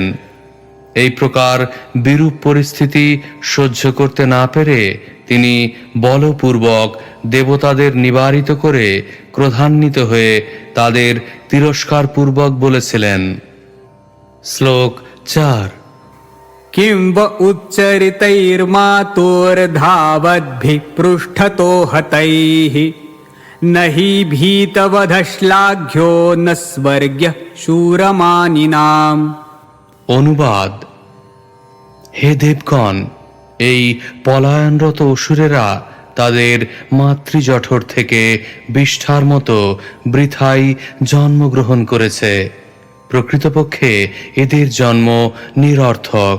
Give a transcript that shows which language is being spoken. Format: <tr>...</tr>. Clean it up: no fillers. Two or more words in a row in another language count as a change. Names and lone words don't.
<bn>এই প্রকার বিরূপ পরিস্থিতি সহ্য করতে না পেরে তিনি বলপূর্বক দেবতাদের নিবারিত করে ক্রোধান্বিত হয়ে তাদের তিরস্কার পূর্বক বলেছিলেন। শ্লোক 4।</bn> <sa>किं व उच्चरितैर्मातोर्धावद्भिः पृष्ठतो हतैः न हि भीतवधश्लाघ्यो न स्वर्ग्यः शूरमानिनाम्।</sa> <bn>অনুবাদ। হে দেবগণ, এই পলায়নরত অসুরেরা তাদের মাতৃজঠর থেকে বিষ্ঠার মতো বৃথাই জন্মগ্রহণ করেছে। প্রকৃতপক্ষে এদের জন্ম নিরর্থক।</bn>